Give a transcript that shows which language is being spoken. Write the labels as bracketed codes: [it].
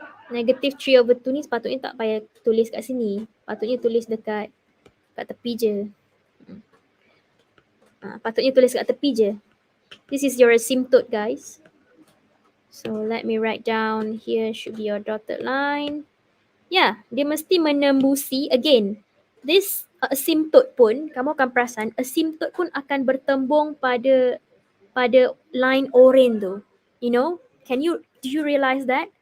[ms] -3/2 ni sepatutnya tak payah tulis kat sini. Patutnya tulis kat tepi je. Patutnya tulis kat tepi je. [en] This is your asymptote, guys. So let me write down here should be your dotted line. [ms] Yeah, dia mesti menembusi again. This asymptote pun, kamu akan perasan asymptote pun akan bertembung pada line orange tu. [en] You know, do you realize that?